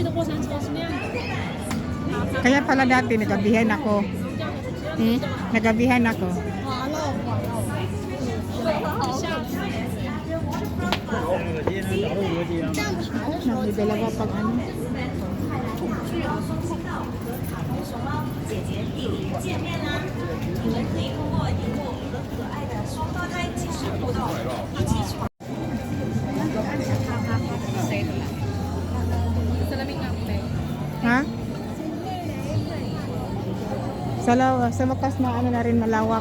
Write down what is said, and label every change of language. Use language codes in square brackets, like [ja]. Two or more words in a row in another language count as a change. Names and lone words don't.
[tl] Kaya pala dati nagabihan ako. Nagabihan ako. Nagdadalawa pag ano. [zh] 卡通熊猫姐姐弟弟见面啦！你们可以通过荧幕和可爱的双胞胎即时互动，一起闯。 [tl] Ha? Sa wakas na ano na rin malawak.